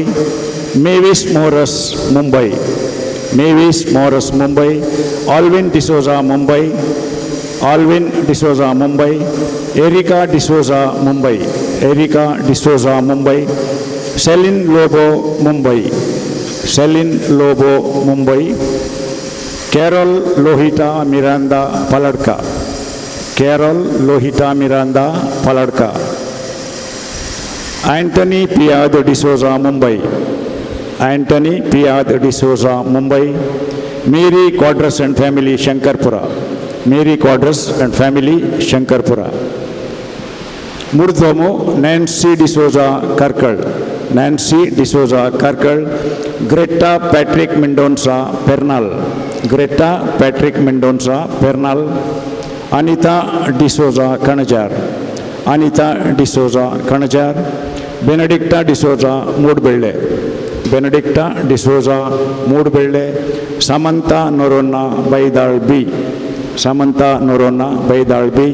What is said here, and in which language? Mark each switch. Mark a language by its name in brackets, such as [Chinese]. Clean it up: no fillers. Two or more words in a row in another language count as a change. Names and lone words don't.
[Konkani] मेविस मोरस मुंबय, मेविस मोरस मुंबय, ऑल्विन डिसोजा मुंबय, ऑल्विन डिसोजा मुंबय, एरिका डिसोजा मुंबय, एरिका डिसोजा मुंबय, सेलिन लोबो मुंबई, सेलिन लोबो मुंबई, कॅरल लोहिटा मिरांदा पलडका, कॅरल लोहिटा मिरांदा पलडका, एंटनी पियाद डिसोजा मुंबई, एंटनी पियाद डिसोजा मुंबई, मेरी क्वाड्रस [English] and family [Konkani] शंकरपुरा, मेरी क्वाड्रस [English] and family [Konkani] शंकरपुरा, मुर्दोमो नैन्सी डिसोजा करकल, नैन्सी डिसोजा करकल, ग्रेटा पैट्रिक मेंडोन्सा पेर्नाल, ग्रेटा पैट्रिक मेंडोन्सा पेर्नाल, अनिता डिसोजा कणजार, अनिता डिसोजा कणजार, बेनेडिक्टा डिसोजा मूडबेळे, बेनेडिक्टा डिसोजा मूडबेळे, सामंता नोरोना बैदाळ बी, सामंता नोरोना बैदाळ बी.